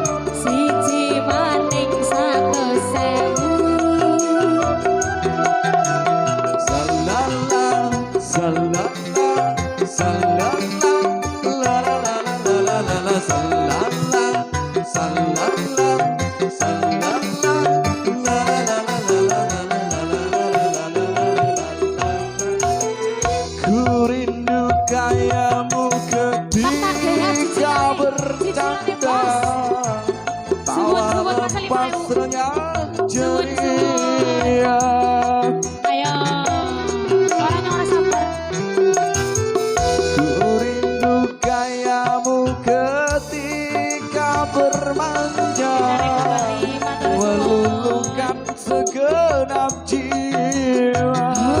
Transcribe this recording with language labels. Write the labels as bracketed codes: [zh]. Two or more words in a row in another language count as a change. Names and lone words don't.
[jv] Siji maning 100.000. [id] Salala salala salala la la la la la la la salala salala salala la la la la la kayamu ketika bercanda, tawa lepas renyah ceria. Ayo, orangnya orang sabar. Ku rindu kayamu ketika bermanja, meluluhkan segenap jiwa.